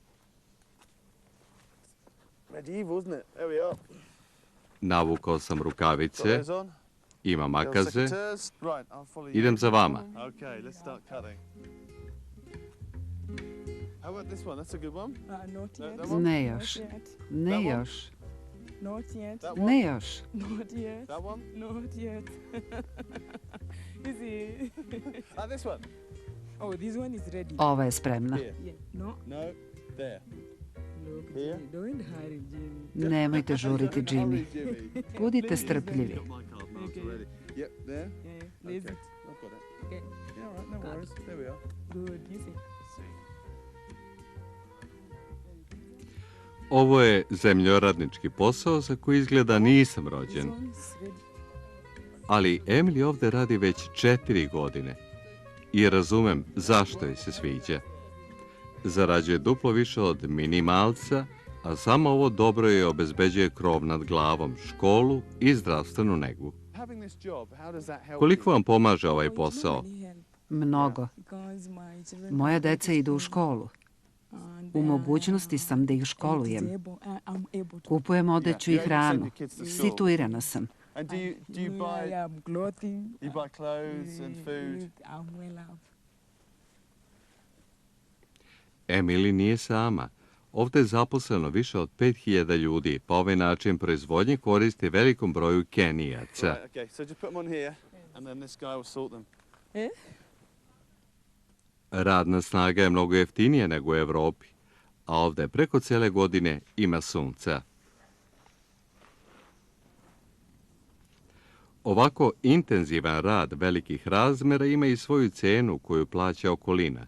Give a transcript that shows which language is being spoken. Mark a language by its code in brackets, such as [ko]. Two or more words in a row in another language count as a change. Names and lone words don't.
[sr] Navukao sam rukavice, imam makaze, idem za vama. Ne još, ne još. Ne još. [en] Not yet. That one? Not yet. Is it? This one? Oh, this one is ready. [sr] Ova je spremna. [en] Here. Yeah. No. No. There. Look, Here? Jimmy. Don't hurry, Jimmy. [sr] Nemojte žuriti, Jimmy. Jimmy. Budite strpljivi. [en] Yep, there. Yeah, lazy. Okay, I've got it. Okay. Yeah, all right, no worries. There we are. Good. You see. [sr] Ovo je zemljoradnički posao za koji izgleda nisam rođen. [en] This one is ready. [sr] Ali Emily ovde radi već 4 godine i razumem zašto joj se sviđa. Zarađuje duplo više od minimalca, a samo ovo dobro joj obezbeđuje krov nad glavom, školu i zdravstvenu negu. [en] Having this job, how does that help [sr] Koliko [en] you? [sr] vam pomaže ovaj [en] Oh, it's [sr] posao? [en] not really help. [sr] Mnogo. [en] because my children [sr] Moja [en] are [sr] deca idu u školu. [en] and, [sr] U mogućnosti sam da ih školujem. [en] I'm able to. [sr] Kupujem odeću i [en] Yeah, you send [sr] hranu. [en] your kids to school. [sr] Situirana sam. [en] And do you buy clothing? clothes and food? I'm well off. [sr] Emily nije sama. Ovdje je zaposleno više od 5000 ljudi, pa ovaj način proizvodnje koristi velikom broju Kenijaca. [en] Right, okay, so just put them on here, and then this guy will sort them. [sr] Radna snaga je mnogo jeftinija nego u Evropi, a ovdje preko cijele godine ima sunca. Ovako intenzivan rad velikih razmera ima i svoju cenu koju plaća okolina.